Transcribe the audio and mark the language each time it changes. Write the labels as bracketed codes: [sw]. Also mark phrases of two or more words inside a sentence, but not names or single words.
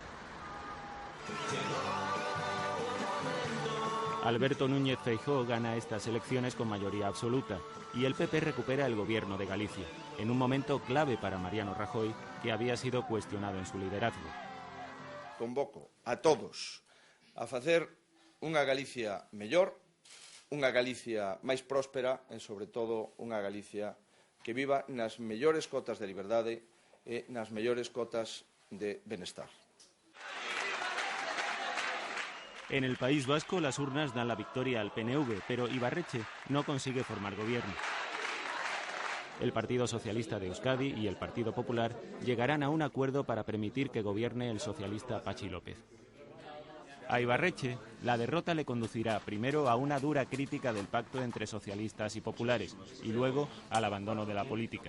[es] Alberto Núñez Feijóo gana estas elecciones con mayoría absoluta y el PP recupera el gobierno de Galicia, en un momento clave para Mariano Rajoy, que había sido cuestionado en su liderazgo. [gl] Convoco a todos a facer unha Galicia mellor, unha Galicia máis próspera e, sobre todo, unha Galicia que viva nas mellores cotas de liberdade e nas mellores cotas de benestar. [es] En el País Vasco, las urnas dan la victoria al PNV, pero Ibarretxe no consigue formar gobierno. El Partido Socialista de Euskadi y el Partido Popular llegarán a un acuerdo para permitir que gobierne el socialista Patxi López. A Ibarretxe, la derrota le conducirá primero a una dura crítica del pacto entre socialistas y populares y luego al abandono de la política.